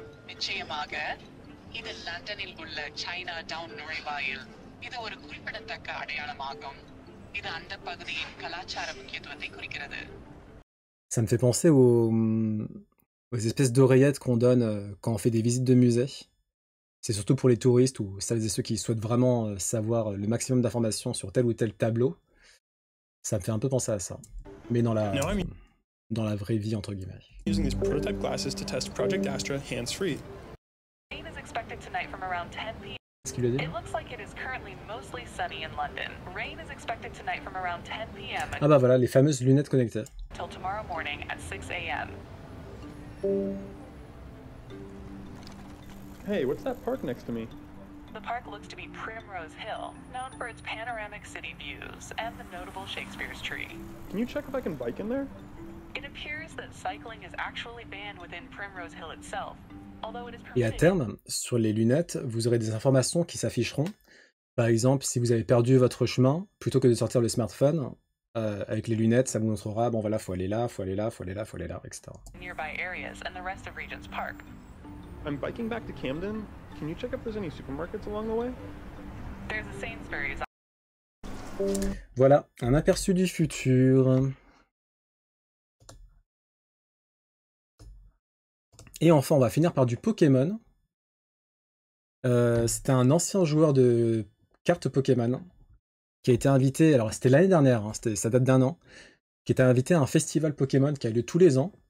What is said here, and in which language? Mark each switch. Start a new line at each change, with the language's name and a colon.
Tamil: நிச்சயமாக இது லண்டனில் உள்ள சைனா டவுன் நுழைவாயில். இது ஒரு குறிப்பிடத்தக்க அடையாளமாகும். இது அந்த பகுதியின் கலாச்சார முக்கியத்துவத்தை குறிக்கிறது.
French: Ça me fait penser aux espèces d'oreillettes qu'on donne quand on fait des visites de musées. C'est surtout pour les touristes ou celles et ceux qui souhaitent vraiment savoir le maximum d'informations sur tel ou tel tableau. Ça me fait un peu penser à ça. Mais dans la vraie vie, entre guillemets.
English: Using these prototype glasses to test Project Astra hands-free. Rain is expected tonight from around 10 p.m.
French: Qu'est-ce qu'il a dit?
English: It looks like it is currently mostly sunny in London. Rain is expected tonight from around 10 p.m.
French: Ah bah voilà, les fameuses lunettes connectées.
English: Till tomorrow morning at 6 a.m. Hey, what's that park next to me? The park looks to be Primrose Hill, known for its panoramic city views and the notable Shakespeare's tree. Can you check if I can bike in there? It appears that cycling is actually banned within Primrose Hill itself, although it is
French: Et à
English: permitted.
French: terme, sur les lunettes, vous aurez des informations qui s'afficheront. Par exemple, si vous avez perdu votre chemin, plutôt que de sortir le smartphone, avec les lunettes, ça vous montrera, bon voilà, faut aller là, faut aller là, faut aller là, faut aller là, etc.
English: Nearby areas and the rest of Regent's Park. I'm biking back to Camden. Can you check if there's any supermarkets along the way? There's a Sainsbury's.
French: Voilà, un aperçu du futur. Et enfin, on va finir par du Pokémon. C'était un ancien joueur de cartes Pokémon qui a été invité, alors c'était l'année dernière, hein, ça date d'1 an, qui était invité à un festival Pokémon qui a lieu tous les ans.